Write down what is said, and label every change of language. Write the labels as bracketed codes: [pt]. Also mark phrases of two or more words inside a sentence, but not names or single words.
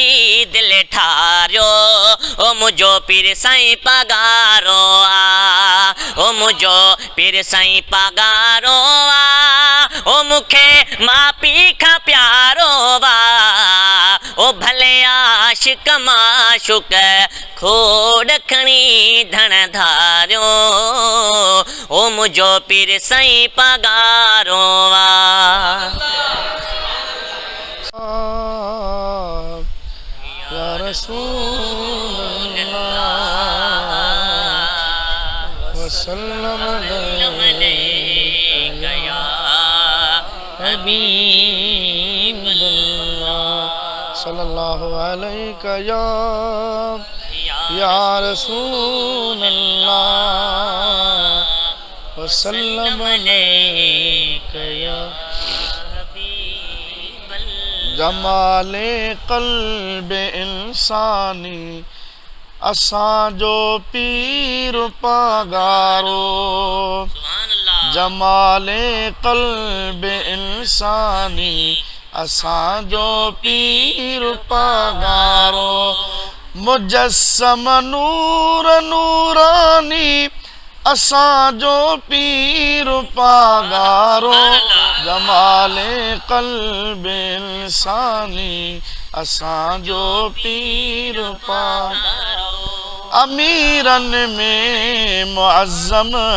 [sd] दिल ठारियो ओ मुंहिंजो पीर साईं पगारो ओ मुंहिंजो पीर साईं पगारो ओ मूंखे मां पी खां प्यारो ओ भले आशिक माशुक खोड़ खणी धन धारियो ओ मुझो पीर सई पगारो वा [ar] يا رسول الله وسلم عليك يا حبيب الله صلى الله عليك يا رسول الله وسلم عليك يا [ur] جمالِ قلبِ انسانی [sd] असांजो पीर पगारो [ur] جمالِ قلبِ انسانی [sd] असांजो पीर पगारो [ur] مجسم نور نورانی [sd] असांजो पीर पगारो [ur] جمالِ قلبِ انسانی [sd] असांजो पीर पगारो [ur] امیرن میں معظم